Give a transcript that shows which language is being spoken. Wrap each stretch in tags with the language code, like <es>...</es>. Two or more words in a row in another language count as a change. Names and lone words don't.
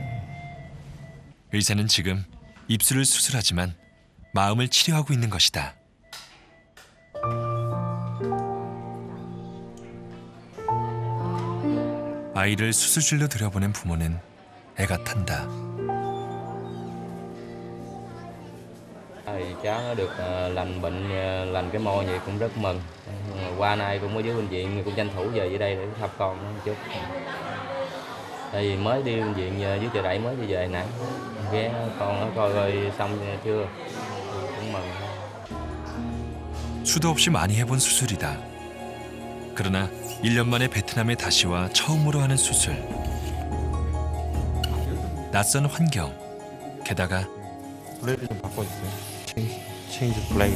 <ko>의사는 지금 입술을 수술하지만 마음을 치료하고 있는 것이다. 아이를 수술실로 들여보낸 부모는 애가 탄다.</ko> <vi>Cháu nó được lành bệnh, lành cái môi vậy cũng rất mừng. Qua nay cũng ở dưới bệnh viện cũng tranh thủ về dưới đây để thăm con một chút. Tại vì mới đi bệnh viện dưới Chợ Đẩy mới đi về nãy ghé con nó coi coi xong chưa cũng mừng.</vi> <ko>수도 없이 많이 해본 수술이다. 그러나 1년 만에 베트남에 다시 와 처음으로 하는 수술. 낯선 환경, 게다가 블레이드 좀 바꿔주세요.</ko> <en>change blade.</en>